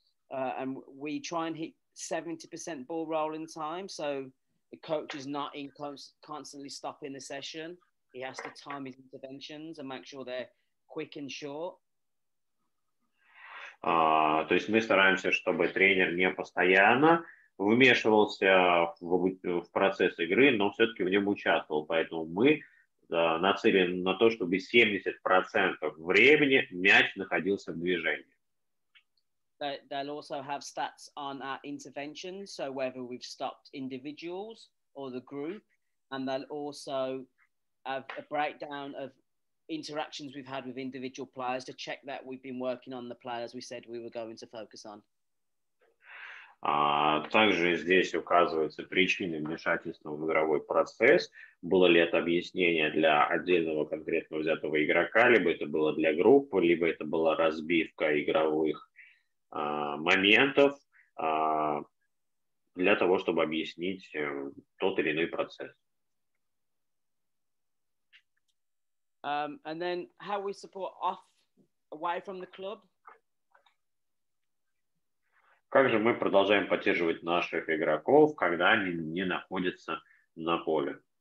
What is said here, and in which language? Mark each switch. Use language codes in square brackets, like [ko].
[en] And we try and hit 70% ball rolling time, so the coach is not constantly stopping the session. He has to time his interventions and make sure they're quick and short. [ru] То есть мы стараемся, чтобы тренер не постоянно вмешивался в процесс игры, но все-таки в нем участвовал. Поэтому мы нацелены на то, чтобы 70% времени мяч находился в движении. [en] They'll also have stats on our interventions, so whether we've stopped individuals or the group, and they'll also have a breakdown of interactions we've had with individual players to check that we've been working on the players we said we were going to focus on. [ru] Также здесь указываются причины вмешательства в игровой процесс. Было ли это объяснение для отдельного конкретно взятого игрока, либо это было для группы, либо это была разбивка игровых моментов для того, чтобы объяснить тот или иной процесс. [en] And then how we support away from the club. [ru] Как же мы продолжаем поддерживать наших игроков, когда они не находятся на поле?